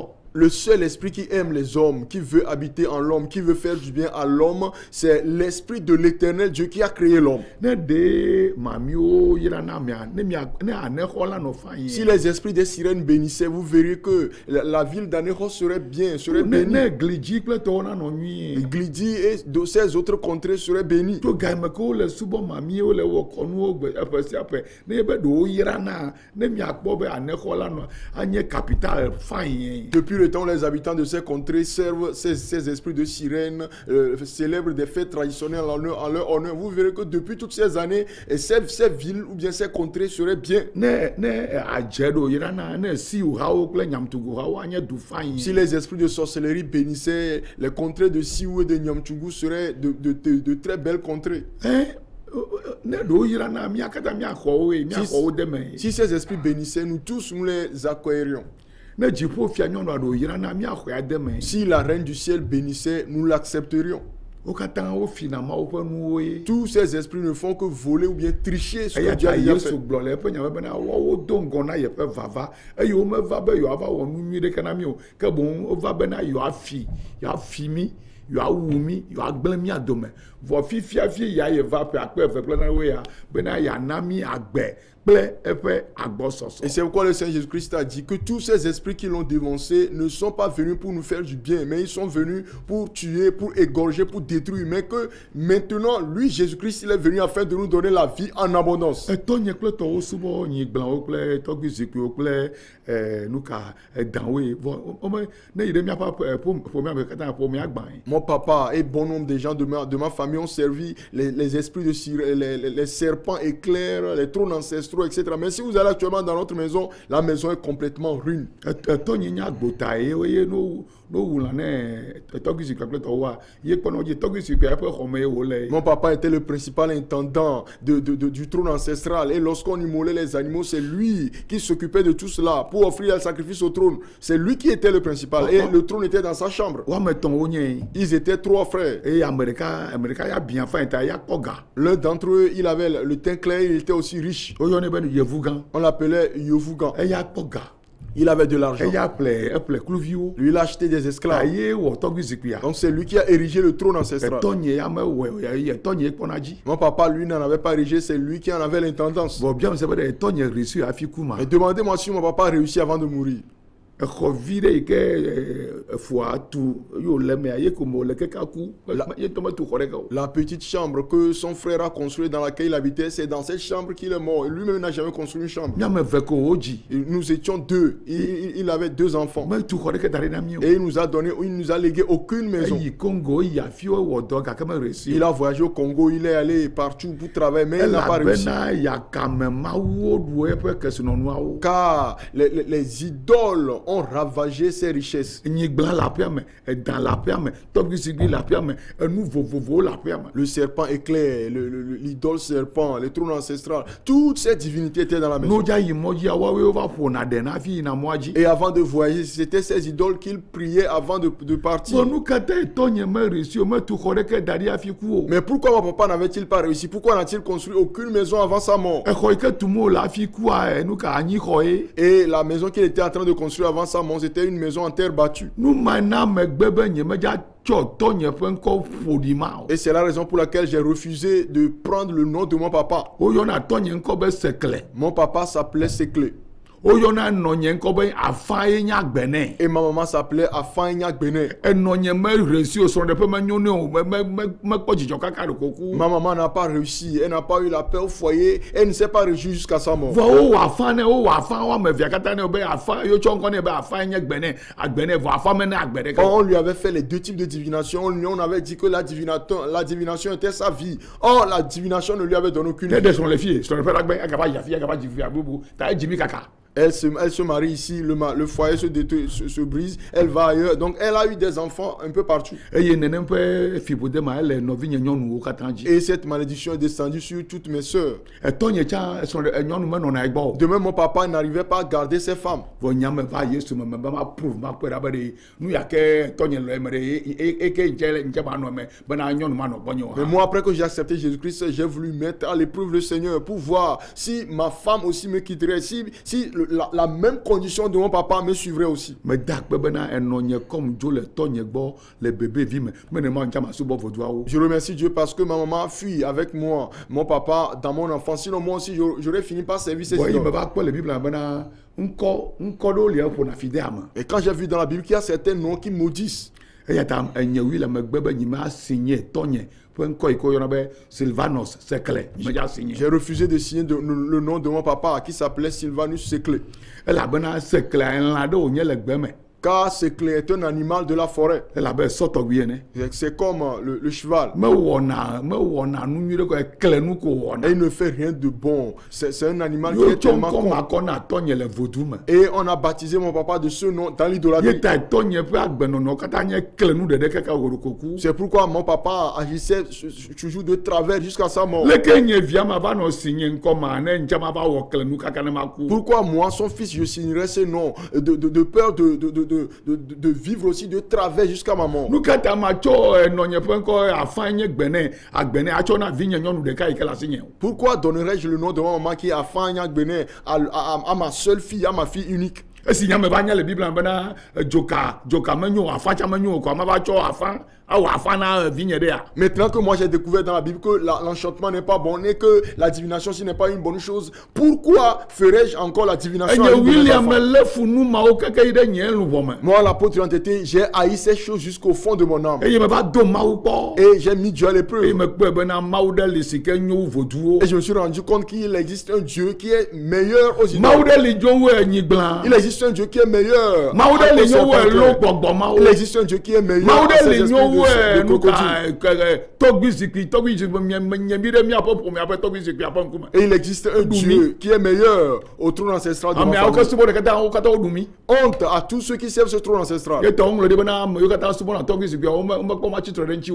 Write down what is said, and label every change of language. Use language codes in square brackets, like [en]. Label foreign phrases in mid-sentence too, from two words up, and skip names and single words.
[fr] Le seul esprit qui aime les hommes, qui veut habiter en l'homme, qui veut faire du bien à l'homme, c'est l'esprit de l'éternel Dieu qui a créé l'homme. [ee] ne de mamio yira na mia ne anexɔ la nɔ fa [fr] Si [ee] yi [fr] les esprits des sirènes bénissaient, vous verrez que la ville d'Anéros serait bien, serait bénie. [ee] ne glidzi kple tɔwo na nɔ nyuie [fr] Glidi et de ces autres contrées seraient bénies. [ee] tso game ke wole subɔ mamiewo le wɔ kɔnuwo gbe eƒe sia ƒe ne ye be ɖewo yra na ne miakpɔ be anexɔ la nɔ anye capital fain. [fr] Depuis le temps où les habitants de ces contrées servent ces esprits de sirènes, célèbrent des fêtes traditionnelles en leur honneur, vous verrez que depuis toutes ces années, ces villes ou bien ces contrées seraient bien. [ee] ne adze ɖo yra na ne siwo hawo kple nyamtugu hawo anye du fain. [fr] Si les esprits de sorcellerie bénissaient, les contrées de Siou et de Nyamtchougou seraient de très belles contrées. [ee] Ne ɖewo yra na mia katã miaxɔwo ye miaxɔwo de me. [fr] Si ces esprits bénissaient, nous tous nous les accueillerions. [ee] Ne dziƒo fia nyɔnua ɖewo yra na miaxɔa de me. [fr] Si la reine du ciel bénissait, nous l'accepterions. [ee] Wo katã wo fina Mawu ƒe nuwo ye. [fr] Tous ces esprits ne font que voler ou bien tricher ce que [ee] Eya [fr] Dieu a [ee] ta [fr] déjà [ee] Yesu [fr] fait. [ee] gblɔ le eƒe nya me bena woawo do ŋgɔ na yeƒe vava eye womeva be yewoava wɔ nu nyui ɖeke na mi o ke boŋ wova bena yewoafi mi yewoawu mi yewoagblẽ mia dome vɔ fifiafi ya yeva ƒe akpe eve kple nanewo ya bena yeana mi agbe kple eƒe agbɔsɔsɔ. [fr] Et c'est pourquoi le Seigneur Jésus-Christ a dit que tous ces esprits qui l'ont dénoncé ne sont pas venus pour nous faire du bien, mais ils sont venus pour tuer, pour égorger, pour détruire. Mais que maintenant, lui, Jésus-Christ, il est venu afin de nous donner la vie en abondance. [ee] Etɔnye kple tɔwo subɔ nyigblãwo kple tɔgbui zikpuiwo kple nuka edanwo ye vɔ ne yi ɖe miaƒe ƒomea me katã ƒomea gbã ye. [fr] Mon papa et bon nombre de gens de ma famille ont servi les esprits de les serpents éclairs, les trônes ancestraux, etc. Mais si vous allez actuellement dans notre maison, la maison est complètement ruine. [ee] Etɔnye nya gbota ye eye no wula ne tɔgbui zikpui kple tɔwoa ye kpɔnɔ dzi tɔgbui zikpui eƒe xɔme ye wòle. [fr] Mon papa était le principal intendant du trône ancestral. Et lorsqu'on immolait les animaux, c'est lui qui s'occupait de tout cela pour offrir le sacrifice au trône. C'est lui qui était le principal. Et le trône était dans sa chambre. [ee] Woame etɔ̃ wonye. [fr] Ils étaient 3 frères. [ee] Eye ame ɖeka ya biã fain ta ya kpɔ ga. [fr] L'un d'entre eux, il avait le teint clair, il était aussi riche. [ee] Woyɔnɛ be yevu gã. [fr] On l'appelait Yovougan. [ee] Eya kpɔ ga. [fr] Il avait de l'argent. [ee] Eya eƒle kluviwo. [fr] Lui, il a acheté des esclaves. [ee] Aye wɔ tɔgbui zikpuia. [fr] Donc c'est lui qui a érigé le trône ancestral. [ee] Etɔnye ya mewɔe etɔnye kpɔna dzi. [fr] Mon papa, lui, n'en avait pas érigé, c'est lui qui en avait l'intendance. [ee] Vɔ bia me se be ɖe etɔnye réussi hafi ku ma. [fr] Et demandez-moi si mon papa a réussi avant de mourir. [ee] Exɔ vi ɖe yi ke efua tu yo le mea ye ko mo le keka ku ye tɔmɛ tu xɔ ɖeke o. [fr] La petite chambre que son frère a construite dans laquelle il habitait, c'est dans cette chambre qu'il est mort. Et lui-même n'a jamais construit une chambre. [ee] Miame eve ko wo dzi. [fr] Et nous étions 2. Il avait 2 enfants. [ee] Me tu xɔ ɖeke da ɖe na mi o. [fr] Et il nous a légué aucune maison. [ee] Eyi Congo yi afiwo wɔ dɔ gake me réussi. [fr] Il a voyagé au Congo, il est allé partout pour travailler, mais il n'a pas réussi. [ee] Elabena yakame mawuwo ɖu eƒe kesinɔnuawo. [fr] Car les idoles ont ravagé ses richesses. [ee] Nyigblã le aƒea me, edan le aƒea me, tɔgbui zikpui le aƒea me, enu vovovowo le aƒea me. [fr] Le serpent éclair, l'idole serpent, le trône ancestral, toutes ces divinités étaient dans la maison. [ee] N'odza yi mɔ dzia woawoe va ƒona ɖe na hafi yina mɔa dzi. [fr] Et avant de voyager, c'était ces idoles qu'il priait avant de partir. Bon, [ee] nu katã etɔnye me réussi o me tu xɔ ɖeke da ɖi hafi ku o. [fr] Mais pourquoi mon papa n'avait-il pas réussi? Pourquoi n'a-t-il construit aucune maison avant sa mort? [ee] Exɔ yi ke tum wo le hafi kua nu ka anyixɔ ye. [fr] Et la maison qu'il était en train de construire avant sa mort, c'était une maison en terre battue. [ee] Nu ma na megbe be nyemedza tsɔ tɔnye ƒe ŋkɔ ƒoɖi ma o. [fr] Et c'est la raison pour laquelle j'ai refusé de prendre le nom de mon papa. [ee] Woyɔna tɔnye ŋkɔ be Sekle. [fr] Mon papa s'appelait Sekle. [ee] Woyɔna nɔnye ŋkɔ be Afa ye nya gbene. [fr] Et ma maman s'appelait Afanya Gbene. [ee] Enɔnye me réussi o srɔ̃ɖeƒe menyo ne o mekpɔ dzidzɔ kaka ɖe koku. [fr] Ma maman n'a pas réussi. Elle n'a pas eu la paix au foyer. Elle ne s'est pas réjouie jusqu'à sa mort. [ee] Vɔ wowɔ Afa ne wowɔ Afa woame evea katã ne be Afa yo tsɔ ŋkɔ ne be Afa nye gbene agbene vɔ Afa me ne agbe ɖeke. [fr] On lui avait fait les 2 types de divination. On avait dit que la divination était sa vie. Or, la divination ne lui avait donné aucune [ee] Ne [fr] vie. [ee] de srɔ̃ le fie srɔ̃ɖeƒe la gbe agaba yi afi agaba dzi fi abubu ta edzi mi kaka. [fr] Elle se marie ici, le foyer se brise, elle va ailleurs. Donc, elle a eu des enfants un peu partout. [ee] Eye nenem ƒe fiƒode ma ele nɔvinye nyɔnuwo katã dzi. [fr] Et cette malédiction est descendue sur toutes mes sœurs. [ee] Etɔnye tsã nyɔnu menɔna egbɔ o. [fr] De même, mon papa n'arrivait pas à garder ses femmes. [ee] Vɔ nyame va Yesu me be ma prove ma kpe ɖa be ɖe nu ya ke tɔnye le eme ɖe eke ŋdze ma nɔ eme bena nyɔnu ma nɔ gbɔnye o. [fr] Mais moi, après que j'ai accepté Jésus-Christ, j'ai voulu mettre à l'épreuve le Seigneur pour voir si ma femme aussi me quitterait, si la même condition de mon papa me suivrait aussi. [ee] me da akpe bena enɔ nye kɔm dzo le tɔnye gbɔ le bebevi me mene ma ŋtsa ma subɔ vodua. [fr] Je remercie Dieu parce que ma maman fuit avec moi, mon papa dans mon enfance. Sinon moi aussi j'aurais fini par servir ces Bon, il me idoles. [ee] va kpɔ le Bible bena ŋkɔ ɖewo li eƒona fi de ame. [fr] Et quand j'ai vu dans la Bible qu'il y a certains noms qui maudissent, [ee] Eya ta enyewi le megbe be nyime asinye tɔnye ƒe ŋkɔ yi ke woyɔna be Sylvanus Sekle nyime dza asinye. [fr] j'ai refusé de signer le nom de mon papa qui s'appelait Sylvanus Sekle. [ee] Elabena Sekle elã ɖe wònye le gbe me. [fr] Car Sekle est un animal de la forêt. [ee] Elabe sɔtɔgbi ene. [fr] C'est comme le cheval. [ee] Mewɔna nu nyui ɖe ko ekle nu ko wɔna. [fr] Et il ne fait rien de bon. C'est un animal qui [ee] Yo [fr] est [ee] tso [fr] tellement [ee] ŋkɔ [fr] con. [ee] ma kɔ na tɔnye le vodu me. [fr] Et on a baptisé mon papa de ce nom dans [ee] Ye [fr] l'idolâtrie. [ee] ta tɔnye ƒe agbenɔnɔ katã nye kle nu ɖeɖe kaka wòɖokoku. [fr] C'est pourquoi mon papa agissait toujours de travers jusqu'à sa mort. [ee] Leke nye via ma va nɔ si nye ŋkɔ ma ne ŋtsa ma va wɔ kle nu kaka ne ma ku. [fr] Pourquoi moi, son fils, je signerais ce nom de peur de vivre aussi de travers jusqu'à ma mort. [ee] Nu kata ma tsɔ nɔnye ƒe ŋkɔ afã nye gbene agbene atsɔ na vinye nyɔnu ɖeka yi ke le asi nye o. [fr] Pourquoi donnerais-je le nom de ma maman qui est Afanya Gbene à ma seule fille, à ma fille unique? [ee] Esi nyame va nye le Biblia bena dzoka menyo afã tsa menyo o kɔ ama va tsɔ afã awɔ afã na vinye ɖe ya. [fr] Maintenant que moi j'ai découvert dans la Bible que l'enchantement n'est pas bon et que la divination ce n'est pas une bonne chose, pourquoi ferais-je encore la divination à [ee] Enye [fr] une de mes William enfants? [ee] le funu mawo keke yi ɖe nye luʋɔ me. [fr] Moi, l'apôtre l'entêté, j'ai haï ces choses jusqu'au fond de mon âme. [ee] Eye me va do Mawu kpɔ. [fr] Et j'ai mis Dieu à [ee] Eye [fr] l'épreuve. [ee] me kpɔe bena Mawu ɖe li si ke nyo wu voduwo. [fr] Et je me suis rendu compte qu'il existe un Dieu qui est meilleur aux [ee] Mawu [fr] idoles. [ee] ɖe li dzo wu enyigbla. [fr] Il existe un Dieu qui est meilleur. [ee] Mawu [fr] à [ee] ɖe li [fr] cause [ee] nyo wu [fr] certains [ee] elo [fr] cœurs. [ee] gbɔgbɔ mawo. [fr] Il existe un Dieu qui est meilleur [ee] Mawu [fr] à [ee] ɖe [fr] ces [ee] li [fr] esprits [ee] nyo wu [fr] de [ee] nu [fr] crocodile. [ee] tɔgbi zikpui nye mi ɖe miaƒe ƒome aƒe tɔgbi zikpui aƒe ŋkume. [fr] Et il existe un Dieu qui est meilleur au trône ancestral de ma [ee] Ameawo ke [fr] famille. [ee] subɔ ɖe katã wo katã wo ɖu mi. [fr] Honte à tous ceux qui servent ce trône ancestral. [ee] Ye tɔ ŋlɔ ɖe bena ame yiwo katã subɔna tɔgbi zikpui wo mekpɔ ma tsitre ɖe ŋuti